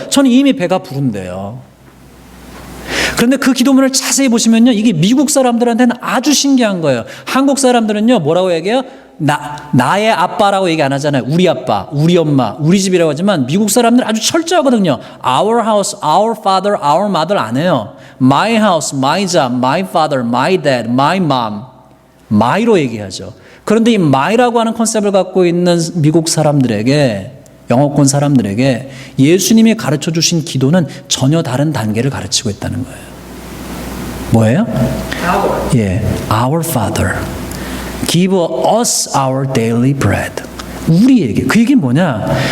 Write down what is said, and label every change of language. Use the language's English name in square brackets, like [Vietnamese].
[Korean] 저는 이미 배가 부른데요. 그런데 그 기도문을 자세히 보시면요, 이게 미국 사람들한테는 아주 신기한 거예요. 한국 사람들은요, 뭐라고 얘기해요? 나의 아빠라고 얘기 안 하잖아요. 우리 아빠, 우리 엄마, 우리 집이라고 하지만 미국 사람들은 아주 철저하거든요. [English] Our house, our father, our mother [Korean] 안 해요. [English] My house, my job, my father, my dad, my mom. [Korean] my로 얘기하죠. 그런데 이 my라고 하는 컨셉을 갖고 있는 미국 사람들에게, 영어권 사람들에게 예수님이 가르쳐 주신 기도는 전혀 다른 단계를 가르치고 있다는 거예요. 뭐예요? [English] Our. 예, our father. Give us our daily bread. [Korean] 우리에게. 그 얘기는 뭐냐?